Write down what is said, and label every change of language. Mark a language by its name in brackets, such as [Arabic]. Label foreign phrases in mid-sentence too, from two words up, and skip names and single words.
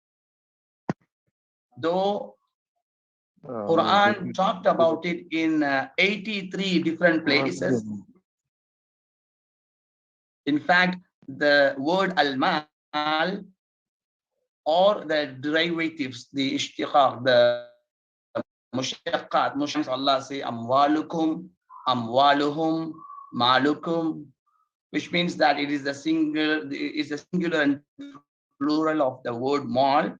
[English] Though Quran talked about it in 83 different places. In fact, the word al-mal or the derivatives, the ishtiqaq, the mushaqqat, Allah say [Arabic] أموالكم، أموالهم، مالكم, [English] which means that it is the singular and plural of the word mal.